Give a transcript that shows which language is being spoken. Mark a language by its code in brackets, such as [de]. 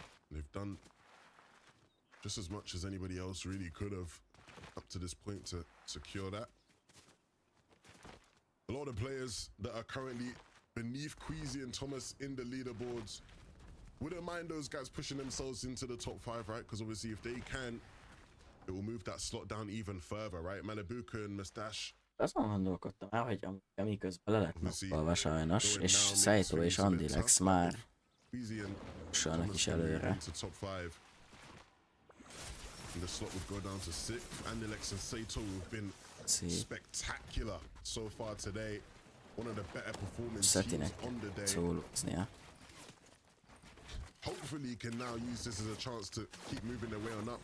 [en] They've done just as much as anybody else really could have up to this point to secure that. A lot of players that are currently beneath Queasy and Thomas in the leaderboards, wouldn't mind those guys pushing themselves into the top 5, right? Because obviously if they can, it will move that slot down even further, right? Malibuka and Mustache. [hu] Azon gondolkodtam el, hogy amiközben le lett nappalva sajnos, és Saito és Andilex már jussanak is előre. [en] Into top 5. And the slot would go down to 6th. Andilex and Saito have been spectacular so far today. One of the better performing teams [hu] Szetinek [en] on the day. [hu] szólóznia. [en] Hopefully he can now use this as a chance to keep moving their way on up.